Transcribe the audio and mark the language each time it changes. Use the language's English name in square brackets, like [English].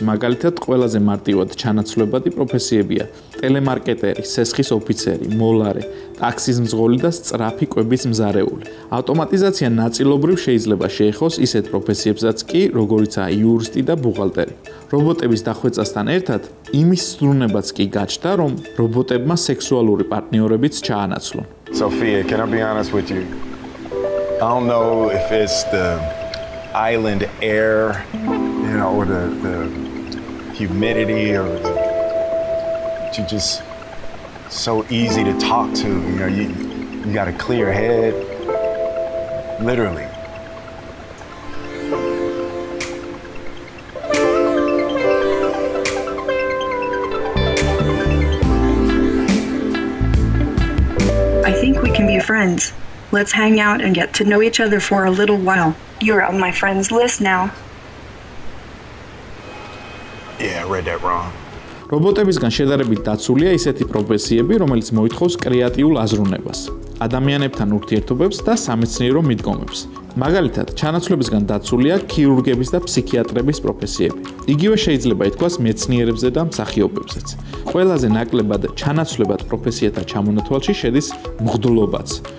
[Georgian] მაგალითად, ყველაზე მარტივად ჩანაცვლებადი პროფესიებია: ტელემარკეტერი, სესხის ოფიცერი, მოლარე, ტაქსის მძღოლი და სწრაფი კვების მზარეული. ავტომატიზაცია ნაწილობრივ შეიძლება შეეხოს ისეთ პროფესიებსაც კი, როგორიცაა იურისტი და ბუღალტერი. რობოტების დახვეწასთან ერთად იმის ზრუნებაც კი გაჩნდა, რომ რობოტებმა სექსუალური პარტნიორებიც ჩაანაცვლონ. [English] Sophia, can I be honest with you? I don't know if it's the island air, you know, or the humidity, or you're just so easy to talk to. You know, you got a clear head, literally. I think we can be friends. Let's hang out and get to know each other for a little while. You're on my friends list now. Yeah, I read that wrong. [Georgian] რობოტებისგან შედარებით დაცულია ისეთი პროფესიები, რომელიც მოითხოვს კრეატიულ აზროვნებას, ადამიანებთან ურთიერთობებს და სამეცნიერო მიდგომებს. მაგალითად, ჩანაცვლებისგან დაცულია ქირურგების და ფსიქიატრების პროფესიები. იგივე შეიძლება ითქვას მეცნიერებზე და მსახიობებზეც. ყველაზე ნაკლებად ჩანაცვლებად პროფესიათა ჩამონათვალში შედის მღვდლობაც.